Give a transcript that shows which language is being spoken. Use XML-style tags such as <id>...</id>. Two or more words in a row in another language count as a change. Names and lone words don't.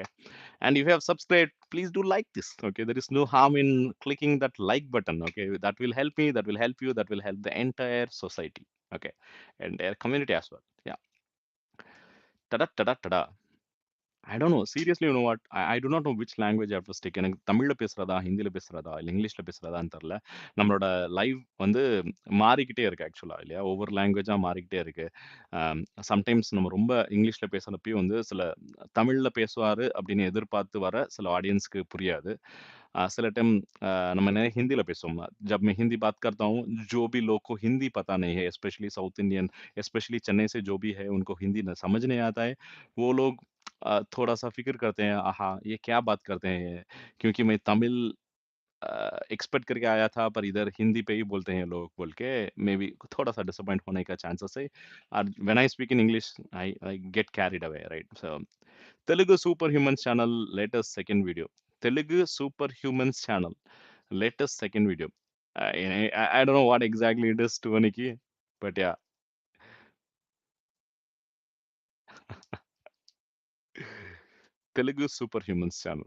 <en>And if you have subscribed, please do like this. Okay, there is no harm in clicking that like button. Okay, that will help me, that will help you, that will help the entire society. Okay, and their community as well. Yeah. Tada tada tada. I don't know. Seriously, you know what? I do not know which language I have to stick.</en> <ta>எனக்கு தமிழ்ல பேசுறதா, ஹிந்தில பேசுறதா, இல்ல இங்கிலீஷ்ல பேசுறதான்னு தெரியல. நம்மளோட லைவ் வந்து மாறிக்கிட்டே இருக்கு ஆக்சுவலா இல்லையா? ஒவ்வொரு லாங்குவேஜா மாறிக்கிட்டே இருக்கு. சம்டைம்ஸ் நம்ம ரொம்ப இங்கிலீஷ்ல பேசுறப்பயும் வந்து சில தமிழ்ல பேசுவாரு அப்படின்னு எதிர்பார்த்து வர சில ஆடியன்ஸ்க்கு புரியாது.</ta> <hi>सिल टाइम मैंने हिंदी पेसोम जब मैं हिंदी बात करता हूँ जो भी लोग को हिंदी पता नहीं है</hi> <en>specially South Indian specially</en> <hi>चेन्नई से जो भी है उनको हिंदी न समझ नहीं आता है वो लोग थोड़ा सा फिक्र करते हैं आहा ये क्या बात करते हैं ये क्योंकि मैं तमिल एक्सपेक्ट करके आया था पर इधर हिंदी पे ही बोलते हैं लोग बोल के</hi> <en>maybe</en> <hi>थोड़ा सा डिसअपॉइंट होने का चांसेस है और</hi> <en>when I speak in English I get carried away right so Telugu Superhumans channel latest second video. Telugu Superhumans channel latest second video. I don't know what exactly it is to Aniki, but yeah, Telugu Superhumans channel.</en>